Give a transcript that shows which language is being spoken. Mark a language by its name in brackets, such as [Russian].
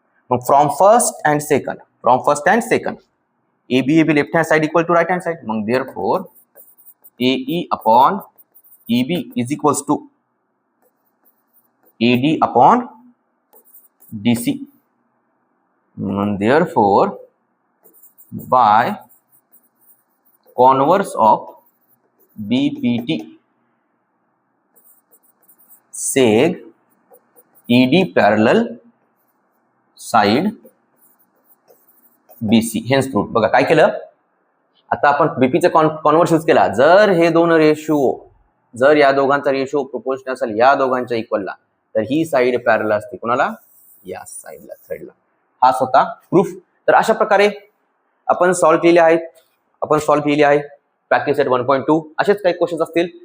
[Marathi] मग [English] From first and second AB left hand side equal to right hand side. [Marathi] मग [English] Therefore AE upon EB is equals to AD upon DC. Therefore, by converse of BPT, seg ED parallel side BC. Hence proved. [Marathi] बघा काय केलं आता आपण बीपीचा converse use केला. जर हे दोन रेशिओ जर या दोघांचा रेशिओ प्रोपोर्शनल असेल या दोघांच्या इक्वलला तर ही साइड पॅरलल असते कोणाला या साइडला थर्डला. हा होता प्रूफ. तर अशा प्रकारे आपण सॉल्व्ह केले आहे प्रॅक्टिस सेट 1.2. असेच काही क्वेश्चन असतील.